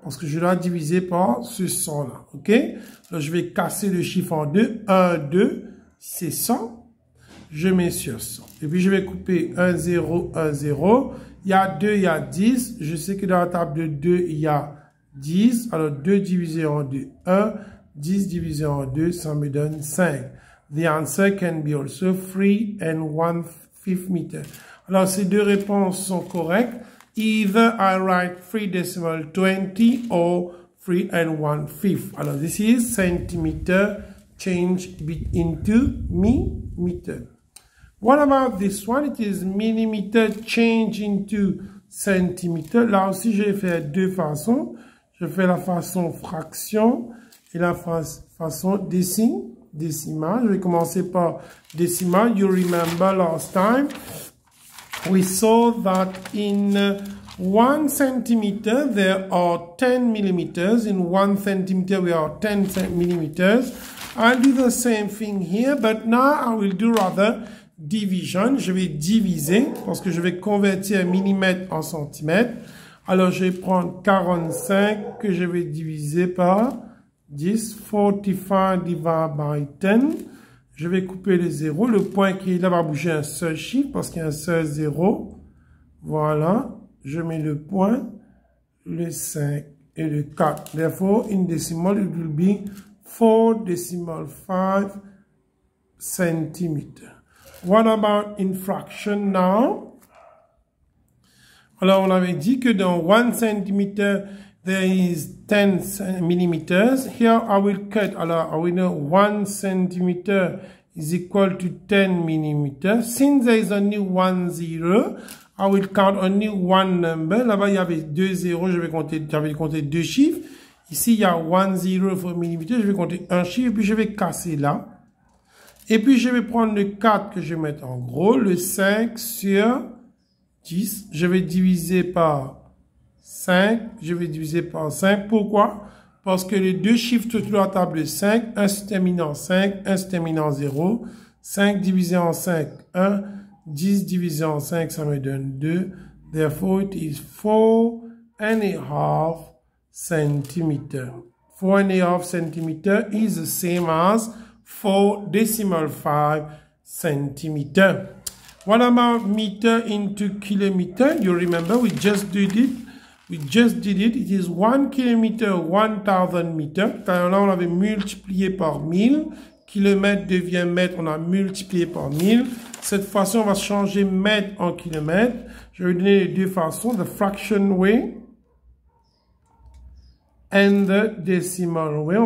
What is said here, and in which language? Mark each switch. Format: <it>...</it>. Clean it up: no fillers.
<fr>Parce que je dois diviser par ce 100-là. OK? Alors, je vais casser le chiffre en deux. 1, 2, c'est 100. Je mets sur 100. Et puis, je vais couper 1, 0, 1, 0. Il y a 2, il y a 10. Je sais que dans la table de 2, il y a 10. Alors, 2 divisé en 2, 1. 10 divisé en 2, ça me donne 5.</fr> <en>The answer can be also 3 and 1/5 meter.</en> <fr>Alors, ces deux réponses sont correctes.</fr> <en>Either I write 3 decimal 20 or 3 and 1/5. Alors, this is centimeter change into meter. What about this one? It is millimeter change into centimeter.</en> <fr>Là aussi, je vais faire deux façons. Je fais la façon fraction et la façon décimale. Je vais commencer par décimale.</fr> <en>You remember last time we saw that in 1 centimeter there are 10 millimeters. In 1 centimeter we are 10 millimeters. I'll do the same thing here, but now I will do rather division.</en> <fr>Je vais diviser parce que je vais convertir millimètre en centimètre. Alors, je vais prendre 45 que je vais diviser par 10.</fr> <en>45 divided by 10.</en> <fr>Je vais couper les zéros. Le point qui est là va bouger un seul chiffre parce qu'il y a un seul zéro. Voilà. Je mets le point, le 5 et le 4.</fr> <en>Therefore, in decimal, it will be 4.5 centimeters. What about in fraction now?</en> <fr>Alors, on avait dit que dans 1 centimeter,</fr> <en>there is 10 millimeters. Here, I will cut. Alors, we know 1 centimeter is equal to 10 millimeters. Since there is only 1 zero, I will count only one number.</en> <fr>Là-bas, il y avait 2 zéros. J'avais compté 2 chiffres. Ici, il y a</fr> <en>1 zero for millimeter.</en> <fr>Je vais compter un chiffre, puis je vais casser là. Et puis, je vais prendre le 4 que je vais mettre en gros, le 5 sur 10. Je vais diviser par 5. Je vais diviser par 5. Pourquoi? Parce que les deux chiffres sur la table de 5, un se termine en 5, un se termine en 0. 5 divisé en 5, 1. 10 divisé en 5, ça me donne 2.</fr> <en>Therefore, it is 4.5 centimeters. 4.5 centimeters is the same as 4.5 centimeters. What about meter into kilometer? You remember we just did it. It is 1 kilometer, 1000 meters.</en> <fr>Là, on avait multiplié par 1000. Kilomètre devient mètre, on a multiplié par 1000. Cette fois-ci, on va changer mètre en kilomètre. Je vais donner les deux façons,</fr> <en>the fraction way and the decimal way.</en>